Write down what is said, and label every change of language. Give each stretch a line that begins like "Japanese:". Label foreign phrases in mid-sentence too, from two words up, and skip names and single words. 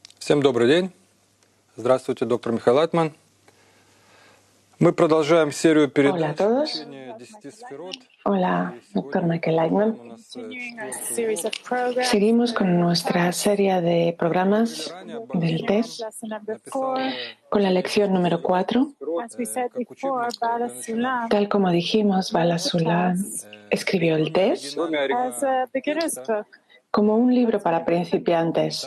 Russian: Всем добрый день. Здравствуйте, доктор Михаил Лайтман. Мы продолжаем серию передач «Учение 10 сферот».
Spanish: Hola, doctor Michael Leitman. Seguimos con nuestra serie de programas del TES con la lección número 4. Tal como dijimos, Bala Sulam escribió el TES como un libro para principiantes.